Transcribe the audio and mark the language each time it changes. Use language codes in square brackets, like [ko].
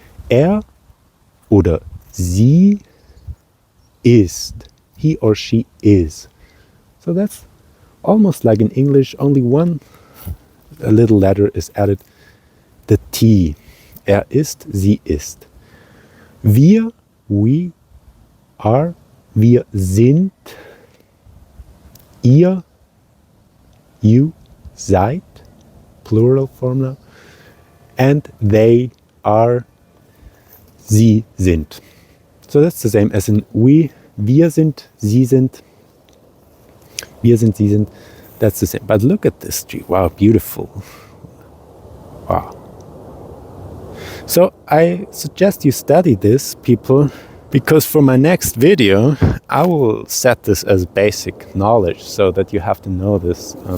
[de] Er oder sie ist. [en] He or she is. So that's almost like in English, only a little letter is added, the T. [de] Er ist, sie ist. Wir, [en] we are, [de] wir sind, ihr, you, seid, [en] plural form now, and they are, [de] sie sind. [en] So that's the same as in we, [de] wir sind, sie sind, wir sind, sie sind. [en] That's the same. But look at this tree. Wow, beautiful. Wow. So I suggest you study this, people, because for my next video, I will set this as basic knowledge so that you have to know this.